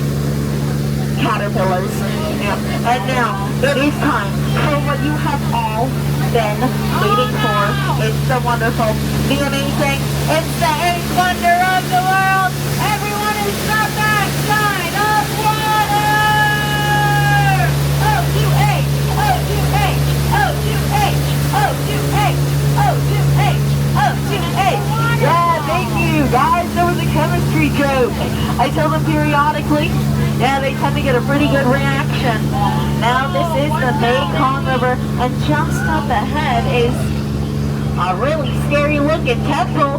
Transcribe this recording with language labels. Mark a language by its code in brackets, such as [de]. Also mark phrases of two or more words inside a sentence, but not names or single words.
[en] Caterpillars. Yeah. And now, it is time for what you have all been waiting for. It's the wonderful, the amazing, it's the eighth wonder of the world. Everyone is the backside of water! O2H, O2H, O2H, O2H, O2H, O2H. Yeah, thank you, guys. That was a chemistry joke. I tell them periodically. Yeah, they tend to get a pretty good reaction. Now this is the Mekong River, and just up ahead is a really scary looking temple.